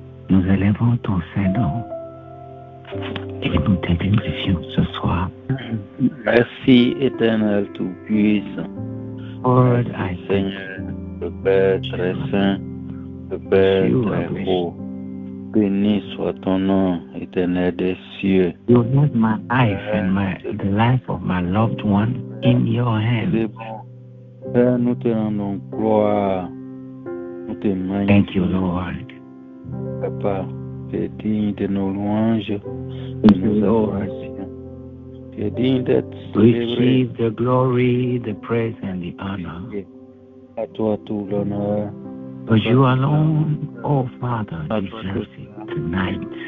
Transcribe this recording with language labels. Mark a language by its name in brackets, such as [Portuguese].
[French] Nous élevons ton Saint-Nom et nous te glorifions ce soir. Merci, Éternel Tout-Puissant. [English] Lord, [French] Merci, Seigneur, le Père très saint, le Père très haut. Béni soit ton nom, Éternel des cieux. [English] You have my life and the life of my loved one in your hands. [French] Père, nous te rendons gloire. Nous te magnifions. [English] Thank you, Lord. [French] Papa, tu es digne de nos louanges, de nos adorations. Tu es digne d'être célébré. [English] Receive the glory, the praise, and the honor. [French] À toi tout l'honneur. [English] For you alone, oh Father, deserves it tonight.